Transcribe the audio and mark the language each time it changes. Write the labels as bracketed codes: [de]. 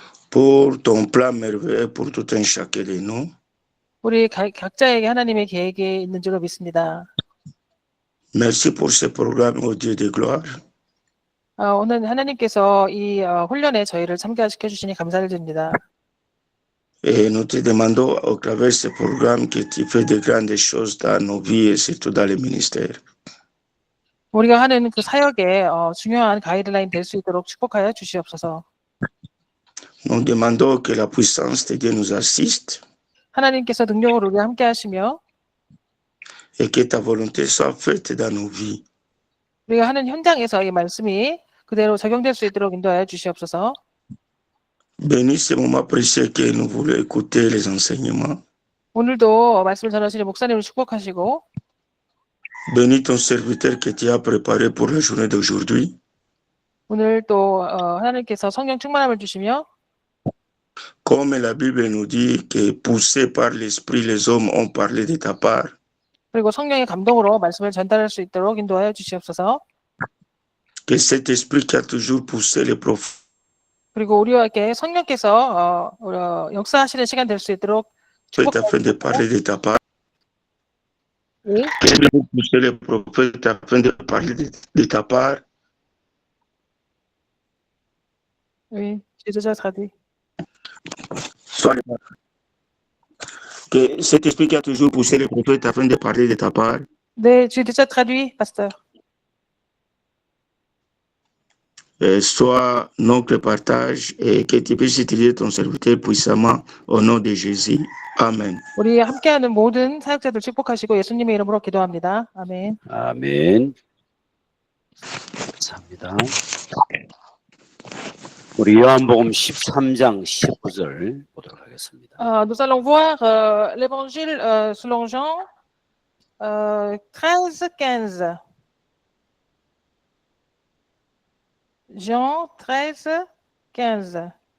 [fr] pour ton plan merveilleux pour tout un chacun de nous. [ko] 우리 각자에게 하나님의 계획이 있는 줄로 믿습니다. [fr] Merci pour ce programme, au Dieu de gloire. [ko] 오늘 하나님께서 이 훈련에 저희를 참가시켜 주시니 감사를 드립니다. [fr] Et nous te demandons au travers de ce programme que tu fais de grandes choses dans nos vies et surtout dans les ministères. [ko] 우리가 하는 그 사역에 중요한 가이드라인 될 수 있도록 축복하여 주시옵소서. [fr] Nous demandons que la puissance de Dieu nous assiste [ko] 하나님께서 능력으로 우리와 함께 하시며 [fr] et que ta volonté soit faite dans nos vies. [ko] 우리가 하는 현장에서 이 말씀이 그대로 적용될 수 있도록 인도하여 주시옵소서. [fr] Bénis ce moment précieux que nous voulons écouter les enseignements. [ko] 오늘도 말씀을 전하시는 목사님을 축복하시고 [fr] Bénis ton serviteur que tu as préparé pour la journée d'aujourd'hui. [ko] 오늘 또 하나님께서 성령 충만함을 주시며 [fr] Comme la Bible nous dit que poussés par l'Esprit, les hommes ont parlé de ta part. [ko] 그리고 성령의 감동으로 말씀을 전달할 수 있도록 인도하여 주시옵소서. [fr] Que cet esprit qui a toujours poussé les prophètes [ko] 그리고 우리에게 성령께서 역사하시는 시간 될 수 있도록 [fr] afin de parler de ta part. [ko] 네. [fr] Que nous pousser les prophètes afin de parler de ta part. Oui, j'ai déjà traduit. Que cet esprit qui a toujours poussé les prophètes afin de parler de ta part. 네, j'ai déjà traduit, pasteur. Soit notre partage et que tu puisses utiliser ton serviteur puissamment au nom de Jésus. Amen. [ko] 우리 함께하는 모든 사역자들 축복하시고 예수님의 이름으로 기도합니다. 아멘. 아멘. 감사합니다. 우리 요한복음 13장 19절 보도록 하겠습니다. [fr] Nous allons voir l'évangile selon Jean 13-15. Jean 13-15.